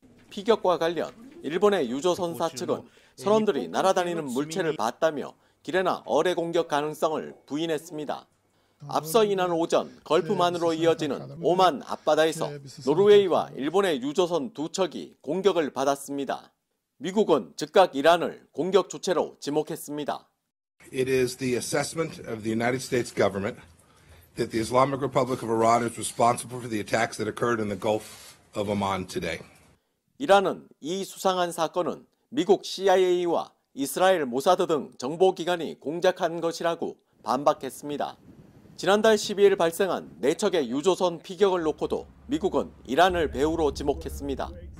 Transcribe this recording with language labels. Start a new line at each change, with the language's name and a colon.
Korean: 피격과 관련 일본의 유조선사 측은 선원들이 날아다니는 물체를 봤다며 기뢰나 어뢰 공격 가능성을 부인했습니다. 앞서 이날 오전 걸프만으로 이어지는 오만 앞바다에서 노르웨이와 일본의 유조선 2척이 공격을 받았습니다. 미국은 즉각 이란을 공격 주체로 지목했습니다.
English: It is the assessment of the United States government that the Islamic Republic of Iran is responsible for the attacks that occurred in the Gulf of Oman today.
Korean: 이란은 이 수상한 사건은 미국 CIA와 이스라엘 모사드 등 정보기관이 공작한 것이라고 반박했습니다. 지난달 12일 발생한 4척의 유조선 피격을 놓고도 미국은 이란을 배후로 지목했습니다.